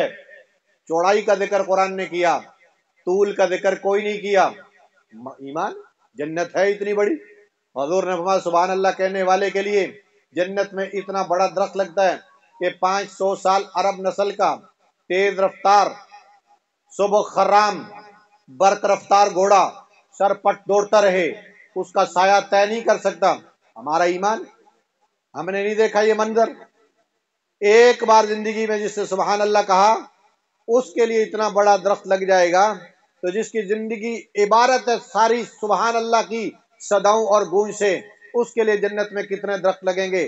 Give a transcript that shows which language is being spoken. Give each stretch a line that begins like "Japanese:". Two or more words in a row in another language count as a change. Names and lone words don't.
Urdu: چوڑائی کا ذکر قرآن نے کیا، طول کا ذکر کوئی نہیں کیا۔ ایمان جنت ہے اتنی بڑی۔ حضور نے فرمایا
Arabic: سبحان اللہ
Urdu: کہنے والے کے لیے جنت میں اتنا بڑا درخت لگتا ہے کہ 500 سال عرب نسل کا تیز رفتار صبح خرام برق رفتار گھوڑا سر پٹ دوڑتا رہے، اس کا سایہ طے نہیں کر سکتا۔ ہمارا ایمان، ہم نے نہیں دیکھا یہ منظر۔ ایک بار زندگی میں جس سے
Arabic: سبحان اللہ
Urdu: کہا اس کے لیے اتنا بڑا درخت لگ جائے گا، تو جس کی زندگی عبارت ہے ساری
Arabic: سبحان اللہ
Urdu: کی صداؤں اور گونج سے، اس کے لیے جنت میں کتنے درخت لگیں گے؟